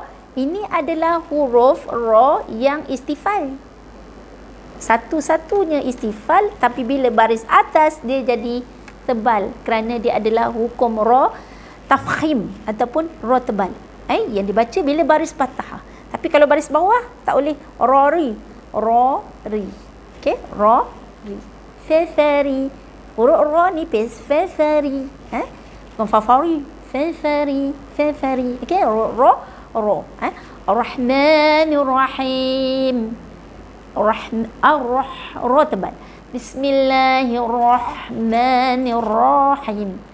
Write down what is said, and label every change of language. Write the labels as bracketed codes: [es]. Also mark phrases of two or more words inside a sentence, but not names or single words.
[ms] Ini adalah huruf ra yang istifal. Satu-satunya istifal, tapi bila baris atas dia jadi tebal kerana dia adalah hukum ra tafkhim ataupun ra tebal. Yang dibaca bila baris fathah. Tapi kalau baris bawah tak boleh ra-ri. Ra-ri. Okey, ra-ri. Fafari. Huruf ra nipis, fafari. Bukan fafari. Fafari, fafari. Okey, ra. [ar] الرحمن الرحيم. [ms] Ra tebal. [ar] بسم الله الرحمن الرحيم.